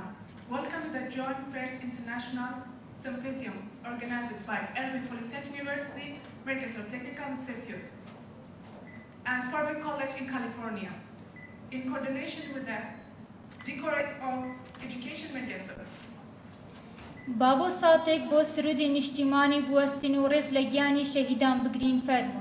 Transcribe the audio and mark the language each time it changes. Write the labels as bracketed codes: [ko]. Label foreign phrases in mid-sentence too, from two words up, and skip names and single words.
[en] Welcome to the Joint First International Symposium organized by Erbil Polytechnic University, Mێرگەسۆر Technical Institute, and Corby College in California, in coordination with the Directorate of Education Mێرگەسۆر. [ckb] بابو ساتێک بۆ سرودی نیشتیمانی بوەستین و ڕێز لە گیانی شەهیدان بگرین فەرموون.